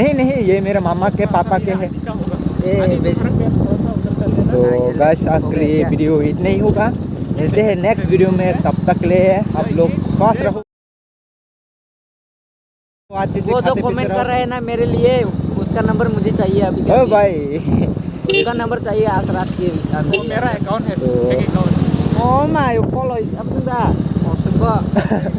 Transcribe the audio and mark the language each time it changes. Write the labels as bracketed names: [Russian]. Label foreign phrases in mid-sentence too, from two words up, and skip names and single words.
[Hindi] नहीं ये मेरे मामा के पापा के हैं। तो गाइस आज के लिए वीडियो इतना ही होगा, मिलते हैं [English] next video [Hindi] में, तब तक ले आप लोग स्वस्थ रहो। वो जो कमेंट कर रहे हैं ना मेरे लिए, उसका नंबर मुझे चाहिए अभी ओ भाई उसका नंबर चाहिए आज रात के वो मेरा अकाउंट है, तो- एक अकाउंट। [English] Oh my, [Indonesian] kalau apa tuh, Mbak? Maksud gua